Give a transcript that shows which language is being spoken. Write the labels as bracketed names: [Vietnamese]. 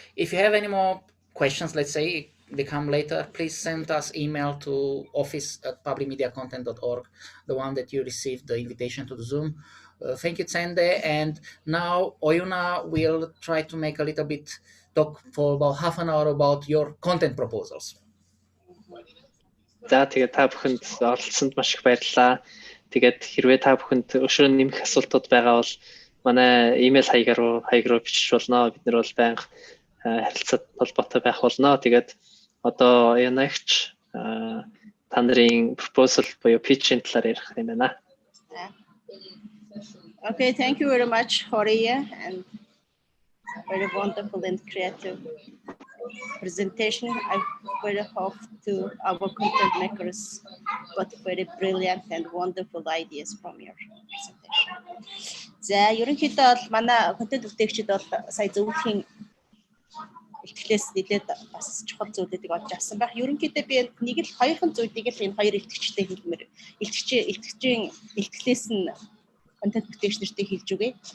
[English] If you have any more questions, let's say they come later, please send us email to office@publicmediacontent.org, the one that you received the invitation to the Zoom. Thank you, Tsende. And now Oyuna will try to make a little bit talk for about half an hour about your content proposals. [Mongolian] За тэгээд та бүхэнд оролцсонд маш их баярлалаа. Тэгээд хэрвээ та бүхэнд өшөө нэмэх асуултууд байгаа бол манай имэйл хаягаар руу бичиж болно. Бид нар бол байнга харилцаад холбоотой байх болно. Тэгээд одоо янагч та нарын proposal буюу pitch-ийн талаар ярих юм байна. [English] Okay, thank you very much, Horia, and very wonderful and creative presentation. I very hope to our content makers got very brilliant and wonderful ideas from your presentation. [Mongolian] За, ерөнхийдөө бол манай контент бүтээгчид бол сая зөвлөхийн илтгэлээс нэлээд бас чухал зүйлүүдийг олж авсан байх. Ерөнхийдөө би нэг л хоёрхан зүйлийг л энэ хоёр илтгэгчтэй хэлмээр. Илтгэгчийн илтгэлээс нь контент бүтээгч нартай хэлж үгүй.